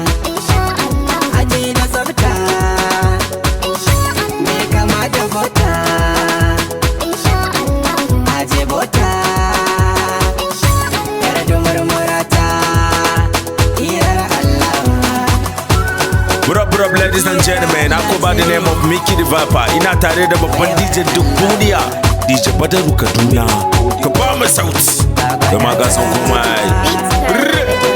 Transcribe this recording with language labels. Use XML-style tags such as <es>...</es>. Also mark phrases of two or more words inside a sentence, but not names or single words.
<ar>Insha Allah.</ar> <ha>Aji da tsafta.</ha> <ar>Insha Allah.</ar> <ha>Me kama da bota.</ha> <ar>Insha Allah.</ar> <ha>Aje bota.</ha> <ar>Insha Allah.</ar> <ha>Yar dumurmurata. Iyar Allah.</ha> <en>What up, what up, ladies and gentlemen? I go by the name of Mickey the Viper.</en> <ha>Ina tare da babban D J duk duniya, D J Badaru Kaduna. Ka ba mu sauti. Kai ma ka san komai. Rrr.</ha>